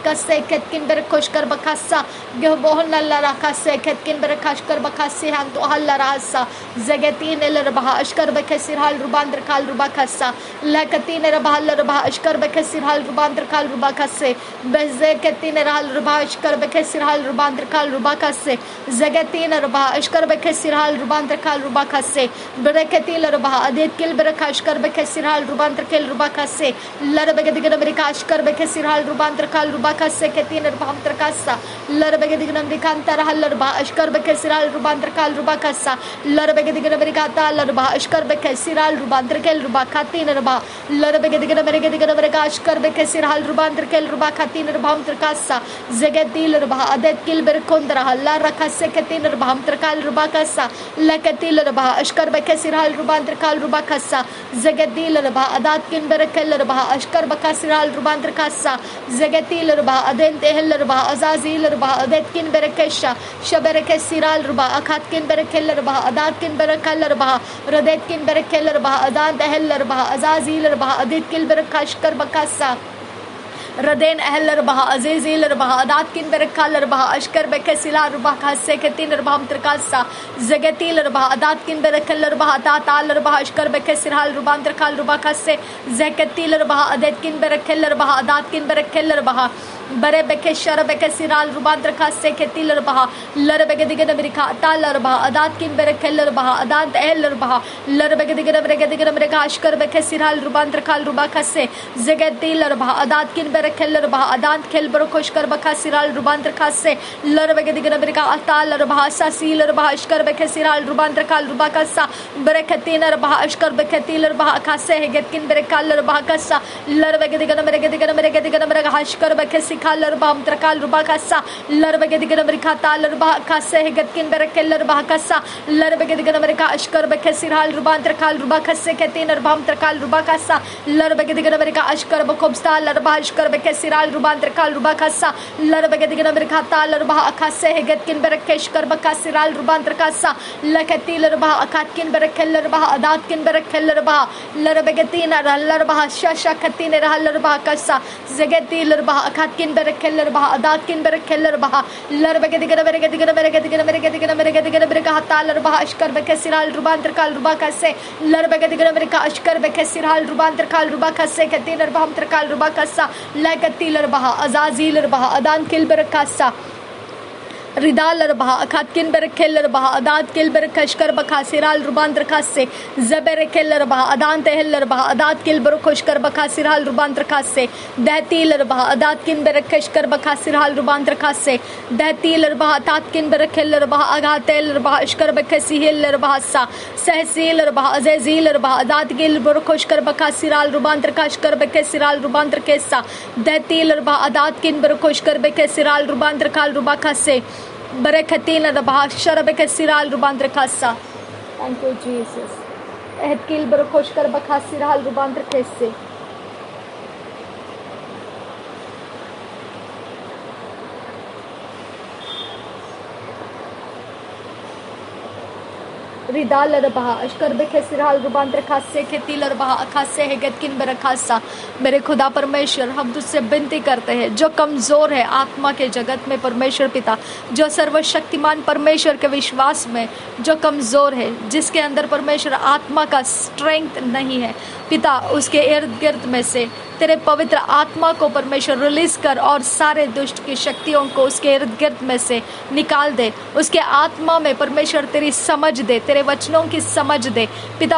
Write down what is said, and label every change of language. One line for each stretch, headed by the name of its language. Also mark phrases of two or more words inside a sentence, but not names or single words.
English: Kase Ketkin Berekoshkar Bakasa Gahbo Nalla Rakase Ketkin Berekashkar Bakasi Hanto Halla Rasa Zagatin El Rabah Ashkar Bekesir Hal Rubandra Kal Rubakasa Lakatin Rabah Rabah Ashkar Bekesir Hal Rubandra Kal Rubakase Bezekatin Hal Rabah Ashkar Bekesir Hal Rubandra Kal Rubakase Zagatin Rabah Ashkar Bekesir Hal ruban trakal ruba kasse bereketi larba adet kil berekash kar bekesirhal ruban trakel ruba kasse larbege digna berekash kar bekesirhal ruban trakal ruba kasse ketin rubam trakassa larbege digna berikanta rahal larba ashkar bekesirhal ruban trakal ruba kassa larbege digna berikata larba ashkar bekesirhal ruban trakel ruba katin rba larbege digna berekash kar bekesirhal ruban trakel ruba katin rubam trakassa zegetil rba adet kil berkondra la rakasse ketin rubam trakal ruba kassa lakatil rba ashkar bekesirhal ruban trakal ruba kassa zegetil rba adat kin berekel rba ashkar bekesirhal ruban trakassa zegetil rba aden tehel rba azazil rba adet kin berekesha shaberekesiral rba akhat kin berekel rba adat kin berekal rba radet kin berekel rba adan tehel rba azazil rba adet kil berekashkar bakassa Raden Ehler Baha Azizil Baha Adatkin Berekal Baha Ashkar Bekesila Baha Seketin Baham Trikasa Zegetil Baha Adatkin Berekal Baha Tatal Baha Ashkar Bekesirhal Ruban Trikal Rubakase Zeketil Baha Adetkin Berekal Baha Adatkin Berekal Baha Bare Bekeshara Bekesiral Ruban Trikase Ketil Baha Larbegedigan America Talar Baha Adatkin Berekal Baha Adat Ehler Baha Larbegedigan America Ashkar Bekesiral Ruban Trikal Rubakase Zegetil Baha Adatkin Berekal keller bah adan kelber koshkar bakha siral rubanter khasse larbege digna berika atal bah sasil bah ashkar bekhe siral rubanter kal rubakassa bereketin bah ashkar beketil bah khasse hegetkin berekal bah kassa larbege digna berega ashkar bekhe sikal bah amtrakal rubakassa larbege digna berika tal bah khasse hegetkin berekel bah kassa larbege digna berika ashkar bekhe siral rubanter kal rubakasse ketin bah amtrakal rubakassa larbege digna berika ashkar bakobstal bah ashkar Siral Ruban Trakal Rubakassa Larbegadigan Berkata Larba Akasse Hegetkin Berekesh Karbaka Siral Ruban Trakassa Lakati Larba Akatkin Berekel Larba Adatkin Berekel Larba Larbegatina Larba Shasha Katina Larba Kassa Zegeti Larba Akatkin Berekel Larba Adatkin Berekel Larba Larbegadigan Bergadigan Berkata Larba Ashkar Bekesiral Ruban Trakal Rubakasse Larbegadigan Berka Ashkar Bekesiral Ruban Trakal Rubakasse Katina Baham Trakal Rubakassa Lakatil Baha Azazil Baha Adan Kilber Kassa Ridal Baha Akatkin Berekel Baha Adat Kilber Kashkar Bakha Siral Ruban Trakasse Zeberekel Baha Adan Tehel Baha Adat Kilber Koshkar Bakha Siral Ruban Trakasse Datil Baha Adatkin Berekeshkar Bakha Siral Ruban Trakasse Datil Baha Tatkin Berekel Baha Agatel Baha Ashkar Bekesihil Bahasa Sahsil Baha Azazil Baha Adat Gilber Koshkar Bakha Siral Ruban Trakashkar Bekesiral Ruban Trakessa Datil Baha Adatkin Berekoshkar Bekesiral Ruban Trakal Rubakasse Bereketin Baha Sharabek Siral Ruban Trakassa. Thank you, Jesus. Ehkil Berekoshkar Bakha Siral Ruban Trakesse. Ridal Baha Ashkar Bekhe Siral Ruban Trakasse Ketil Baha Akasse Hegetkin Berekassa
Hindi: मेरे खुदा परमेश्वर हम तुझसे विनती करते हैं जो कमज़ोर है आत्मा के जगत में परमेश्वर पिता जो सर्वशक्तिमान परमेश्वर के विश्वास में जो कमज़ोर है जिसके अंदर परमेश्वर आत्मा का स्ट्रेंथ नहीं है पिता उसके इर्द गिर्द में से तेरे पवित्र आत्मा को परमेश्वर रिलीज कर और सारे दुष्ट की शक्तियों को उसके इर्द गिर्द में से निकाल दे उसके आत्मा में परमेश्वर तेरी समझ दे तेरे वचनों की समझ दे पिता